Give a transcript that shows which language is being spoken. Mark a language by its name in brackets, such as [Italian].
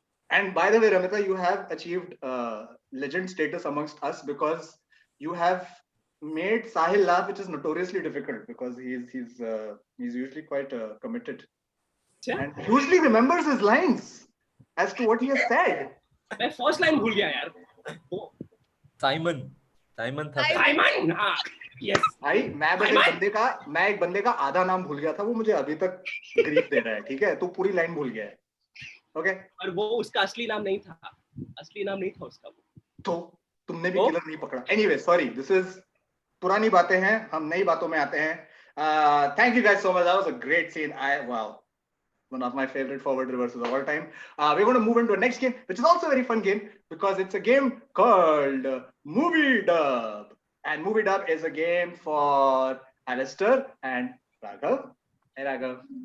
[English] And by the way, Ramita, you have achieved legend status amongst us because you have made Sahil laugh, which is notoriously difficult because he's usually quite committed and usually remembers his lines as to what he has said. [Hindi] मैं first line भूल गया यार. Simon था. Simon. हाँ. [English] Yes. [Hindi] भाई मैं एक बंदे का आधा नाम भूल गया था, वो मुझे अभी तक ग्रीफ दे रहा है. ठीक है, तू पूरी लाइन भूल गया है. ओके. और वो उसका असली नाम नहीं था. असली नाम नहीं था उसका. तो तुमने भी किलर नहीं पकड़ा. [English] Anyway, sorry. This is [Hindi] पुरानी बातें हैं, हम नई बातों में आते हैं. [English] Thank you guys so much. That was a great scene. Wow. One of my favorite forward reverses of all time. We're going to move into a next game, which is also a very fun game because it's a game called Movie Dub. And Movie Dub is a game for Alistair and Raghav. Hey, Raghav.